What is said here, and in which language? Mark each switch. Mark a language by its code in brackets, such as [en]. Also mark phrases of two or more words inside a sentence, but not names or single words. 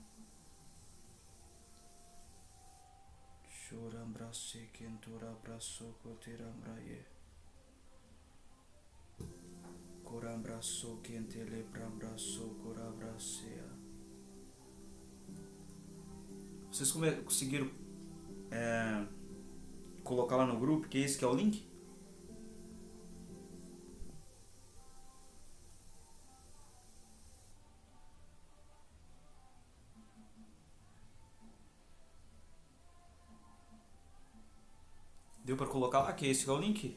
[pt] Chorambrase kentora braço cotirambraye. Corambraço quentele prambraço corabracea. Vocês conseguiram colocar lá no grupo que esse que é o link? Deu pra colocar lá que esse que é o link?